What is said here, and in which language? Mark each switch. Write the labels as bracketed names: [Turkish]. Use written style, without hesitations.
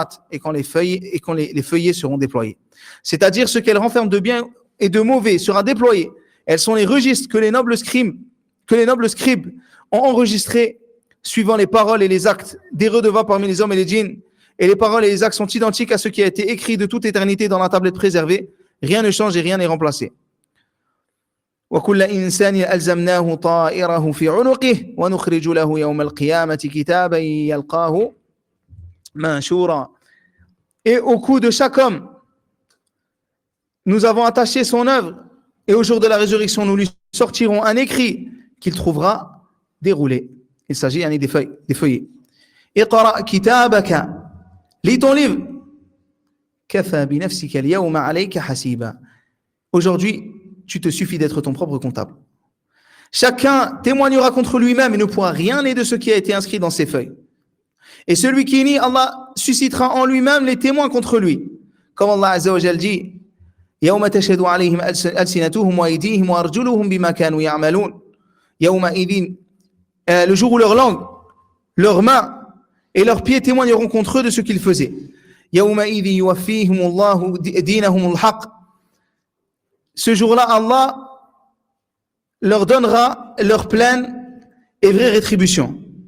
[French] Et quand les feuillets seront déployés. C'est-à-dire ce qu'elles renferment de bien et de mauvais sera déployé. Elles sont les registres que les nobles scribes ont enregistrés suivant les paroles et les actes des redevables parmi les hommes et les djinns. Et les paroles et les actes sont identiques à ce qui a été écrit de toute éternité dans la tablette préservée. Rien ne change et rien n'est remplacé. [Arabic] وكل إنسان ألزمناه طائره في عنقه ونخرج له يوم القيامة كتابا يلقاه منشورا. [French] Et au cou de chaque homme, nous avons attaché son œuvre, et au jour de la résurrection, nous lui sortirons un écrit qu'il trouvera déroulé. Il s'agit des feuillets. [Arabic] اقرأ كتابك, [French] lis ton livre. [Arabic] كفى بنفسك اليوم عليك حسيبا. [French] Aujourd'hui, tu te suffis d'être ton propre comptable. Chacun témoignera contre lui-même et ne pourra rien nier de ce qui a été inscrit dans ses feuilles. Et celui qui nie, Allah suscitera en lui-même les témoins contre lui. Comme Allah Azza wa Jalla dit, [Arabic] يوم تشهد عليهم ألسنتهم وأيديهم وأرجلهم بما كانوا يعملون. يومئذ, [French] le jour où leur langue, leurs mains et leurs pieds témoigneront contre eux de ce qu'ils faisaient. [Arabic] يومئذ يوفيهم الله دينهم الحق. [French] Ce jour-là, Allah leur donnera leur pleine et vraie rétribution.